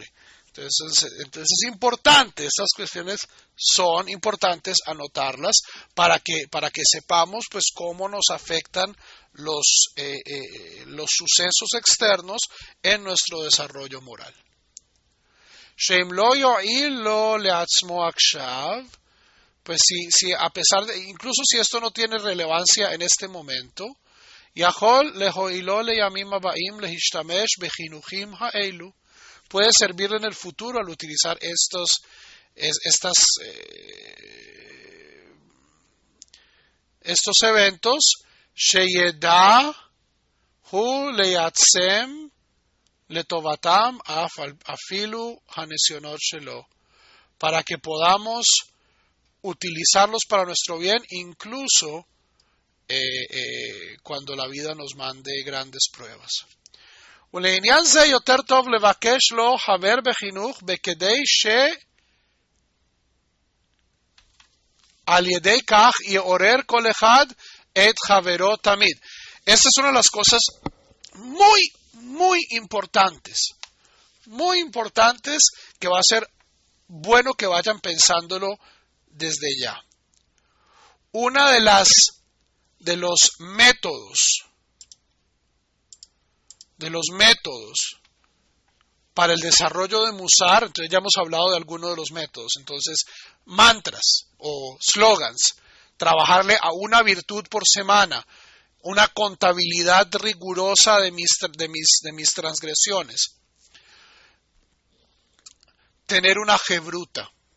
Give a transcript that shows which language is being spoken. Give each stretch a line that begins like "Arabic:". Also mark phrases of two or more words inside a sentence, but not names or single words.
Spanish: Entonces es importante, estas cuestiones son importantes anotarlas para que sepamos pues cómo nos afectan los sucesos externos en nuestro desarrollo moral.
Hebrew: שאם לא יועיל לו לעצמו עכשיו,
Spanish: pues si a pesar de, incluso si esto no tiene relevancia en este momento,
Hebrew: יכול להועילו לימים הבאים להשתמש בחינוכים האלו,
Spanish: puede servirle en el futuro al utilizar estos eventos,
Hebrew: שידע הוא להשתמש לטובתם אפילו הנסיונות שלו,
Spanish: para que podamos utilizarlos para nuestro bien, incluso cuando la vida nos mande grandes pruebas.
Hebrew: ולעניין זה יותר טוב לבקש לו חבר בחינוך בכדי שעל ידי כך יעורר כל אחד את חברו תמיד.
Spanish: Esta es una de las cosas muy importantes que va a ser bueno que vayan pensándolo desde ya. Una de los métodos para el desarrollo de Musar, entonces ya hemos hablado de algunos de los métodos, entonces mantras o slogans, trabajarle a una virtud por semana, una contabilidad rigurosa de mis transgresiones, tener una jebruta.